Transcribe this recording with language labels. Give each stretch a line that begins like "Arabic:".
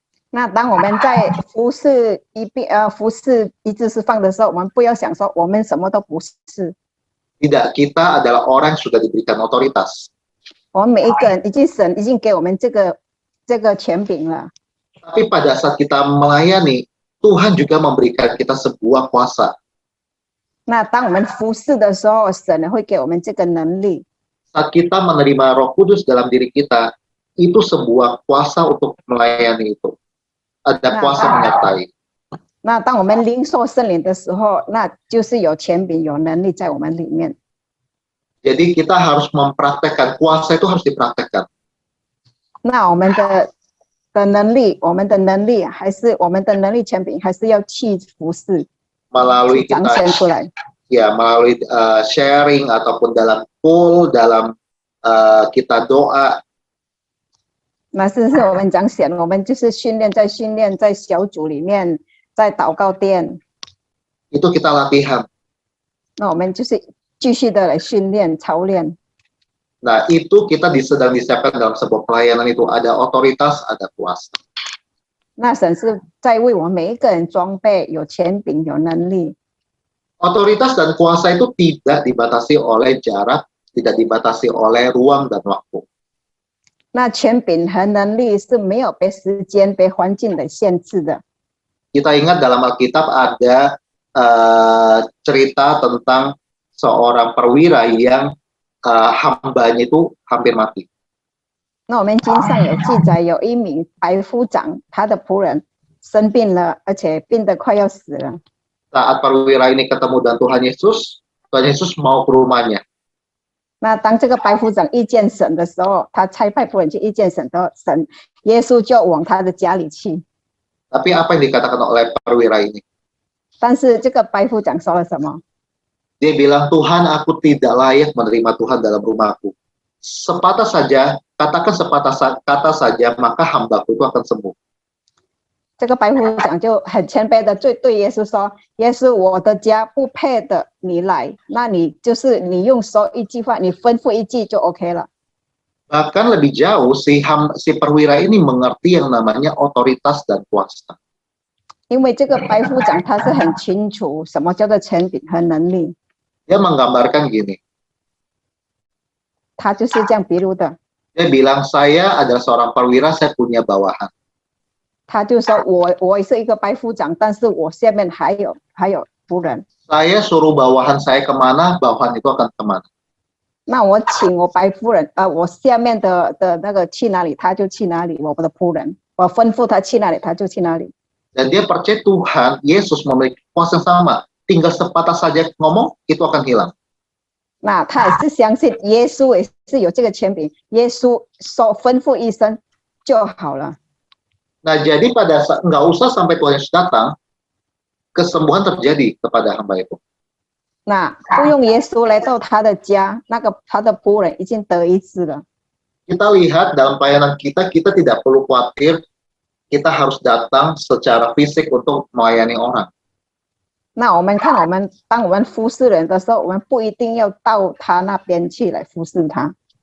Chinese: 那当我们在服侍医治释放的时候，我们不要想说我们什么都不是。
Indonesian: Tidak, kita adalah orang yang sudah diberikan otoritas.
Chinese: 我们每一个人神已经给我们这个权柄了。
Indonesian: Tapi pada saat kita melayani, Tuhan juga memberikan kita sebuah kuasa.
Chinese: 那当我们服侍的时候，神会给我们这个能力。
Indonesian: Saat kita menerima Roh Kudus dalam diri kita, itu sebuah kuasa untuk melayani itu. Ada kuasa menyertai.
Chinese: 那当我们领受圣灵的时候，那就是有权柄、有能力在我们里面。
Indonesian: Jadi kita harus mempraktekkan, kuasa itu harus dipraktekkan.
Chinese: 那我们的的能力，我们的能力还是我们的能力权柄，还是要去服侍，
Indonesian: melalui
Chinese: 去彰
Indonesian: kita
Chinese: 显出来。
Indonesian: ya melalui sharing ataupun dalam pool, dalam kita doa.
Chinese: 那是我们彰显，我们就是训练，在小组里面，在祷告殿，
Indonesian: Itu kita latihan.
Chinese: 那我们就是继续的来训练操练。
Indonesian: Nah, itu kita sedang disiapkan dalam sebuah pelayanan itu ada otoritas, ada kuasa.
Chinese: 那神是在为我们每一个人装备，有权柄，有能力。
Indonesian: Otoritas dan kuasa itu tidak dibatasi oleh jarak, tidak dibatasi oleh ruang dan waktu.
Chinese: 那权柄和能力是没有被时间、被环境的限制的。
Indonesian: Kita ingat dalam Alkitab ada cerita tentang seorang perwira yang hambanya itu hampir mati.
Chinese: 那我们经上有记载，有一名百夫长，他的仆人生病了，而且病得快要死了。
Indonesian: Saat perwira ini ketemu dengan Tuhan Yesus mau ke rumahnya.
Chinese: 那当这个百夫长遇见神的时候，他差派仆人去遇见神的神，耶稣就往他的家里去。
Indonesian: Tapi apa yang dikatakan oleh perwira ini?
Chinese: 但是这个百夫长说了什么？
Indonesian: Dia bilang, Tuhan, aku tidak layak menerima Tuhan dalam rumahku. Sepatah saja, katakan sepatah kata saja, maka hambaku itu akan sembuh.
Chinese: 这个百夫长就很谦卑的对耶稣说：“耶稣，我的家不配的你来，那你用说一句话，你吩咐一句就 OK 了。”
Indonesian: Bahkan lebih jauh, si perwira ini mengerti yang namanya otoritas dan kuasa.
Chinese: 因为这个百夫长他是很清楚什么叫做权柄和能力，
Indonesian: Dia menggambarkan gini,
Chinese: 他就是这样比喻的。
Indonesian: dia bilang, saya adalah seorang perwira, saya punya bawahan.
Chinese: 他就说我是一个百夫长，但是我下面还有仆人。
Indonesian: Saya suruh bawahan saya kemana, bawahan itu akan kemana.
Chinese: 那我请我百夫人，我下面的那个去哪里，他就去哪里。我的仆人，我吩咐他去哪里，他就去哪里。
Indonesian: Dan dia percaya Tuhan, Yesus memiliki kuasa yang sama. Tinggal sepatah saja ngomong, itu akan hilang.
Chinese: 那他也是相信耶稣也是有这个权柄，耶稣说吩咐一声就好了。
Indonesian: Nah, jadi pada saat nggak usah sampai Tuhan Yesus datang, kesembuhan terjadi kepada hamba itu.
Chinese: 那不用耶稣来到他的家，那个他的仆人已经得医治了。
Indonesian: Kita lihat dalam pelayanan kita tidak perlu khawatir kita harus datang secara fisik untuk melayani orang.
Chinese: 那我们看，当我们服侍人的时候，我们不一定要到他那边去来服侍他。